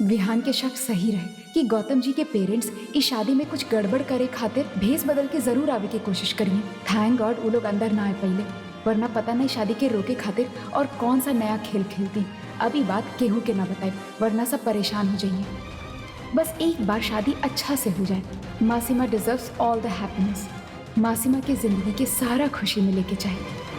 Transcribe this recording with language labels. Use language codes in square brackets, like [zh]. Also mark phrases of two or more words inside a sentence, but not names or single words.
[bho] विहान के शक सही रहे कि गौतम जी के पेरेंट्स इस शादी में कुछ गड़बड़ करे खातिर भेस बदल के जरूर आवे की कोशिश करिए। [en] thank God [bho] वो लोग अंदर ना आए पहले, वरना पता नहीं शादी के रोके खातिर और कौन सा नया खेल खेलती। अभी बात केहू के ना बताए, वरना सब परेशान हो जाइए। बस एक बार शादी अच्छा से हो जाए। [en] मासीमा deserves all the happiness। [bho] मासीमा की जिंदगी के सारा खुशी मिले के चाहिए।